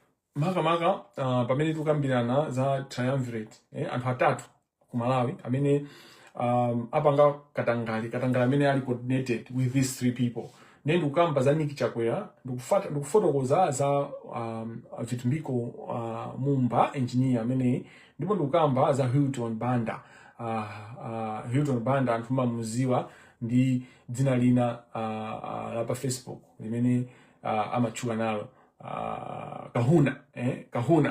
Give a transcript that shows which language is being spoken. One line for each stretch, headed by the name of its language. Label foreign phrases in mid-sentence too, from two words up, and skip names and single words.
Nyanja: maka pamene tukambirana za triumvirate anthu atatu ku Malawi amene apanga katangale amene ali
English: coordinated with these three people.
Nyanja: Ndiye ndikukamba za Nick Chakwera, ndikufotokoza za Vitumbiko Mumba engineer amene, ndipo ndikukamba za Hilton Banda. Hilton Banda anthu mamuziwa ndi dzina lina la pa Facebook limene amatchula nalo Kahuna.